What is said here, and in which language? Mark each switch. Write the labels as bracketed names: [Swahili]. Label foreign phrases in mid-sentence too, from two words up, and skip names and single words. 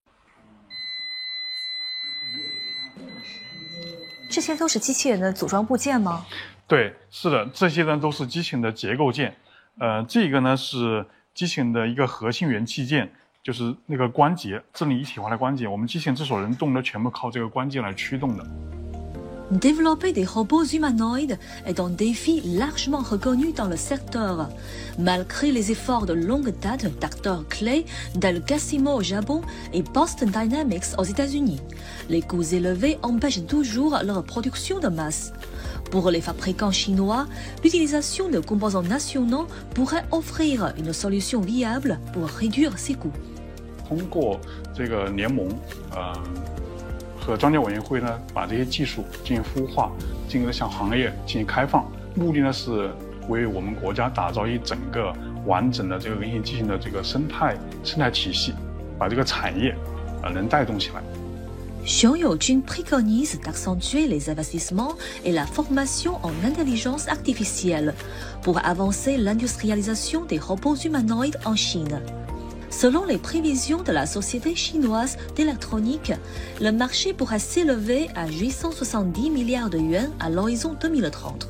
[Chinese] 这些都是机器人的组装部件吗？对，是的，这些呢都是机器人的结构件。这个呢是机器人的一个核心元器件，就是那个关节，智能一体化的关节。我们机器人之所能动的，全部靠这个关节来驱动的。 [French] Développer des robots humanoïdes est un défi largement reconnu dans le secteur. Malgré les efforts de longue date d'acteurs clés tels Gacimo au Japon et Boston Dynamics aux États-Unis, les coûts élevés empêchent toujours leur production de masse. Pour les fabricants chinois, l'utilisation de composants nationaux pourrait offrir une solution viable pour réduire ces coûts. [Chinese] 通过这个联盟，和专家委员会呢，把这些技术进行孵化，进而向行业进行开放，目的呢是为我们国家打造一整个完整的这个人形机器人的这个生态体系，把这个产业能带动起来。 [French] Xiong Youjun préconise d'accentuer les investissements et la formation en intelligence artificielle pour avancer l'industrialisation des robots humanoïdes en Chine. Selon les prévisions de la Société chinoise d'électronique, le marché pourrait s'élever à 870 milliards de yuans à l'horizon 2030.